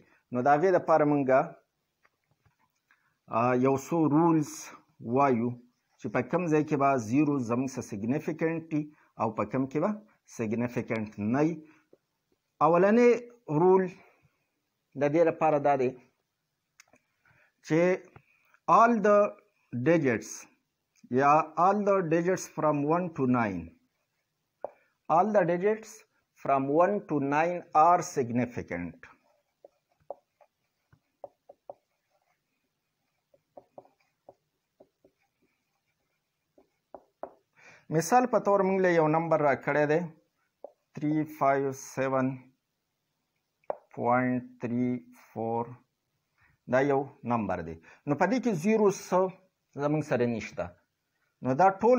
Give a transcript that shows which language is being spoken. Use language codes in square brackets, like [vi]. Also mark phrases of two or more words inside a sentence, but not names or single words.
[ps] نو د هغې دپاره موږ یو څو رولز وایو چې په کوم ځای کې به زیرو زموږ سره سیګنیفیکنټ وي او په کوم کې به سیګنیفیکنټ نه وي. اولنی رول د دې لپاره دا دی چې [en] all the digits, yeah, all the digits from 1 to 9. All the digits from 1 to 9 are significant. [ps] مثال په تور موږ له یو نمبر را کړی دی 357.34 دا یو نمبر دی نو په دې کې زیرو څه زموږ سره نشته نو دا ټول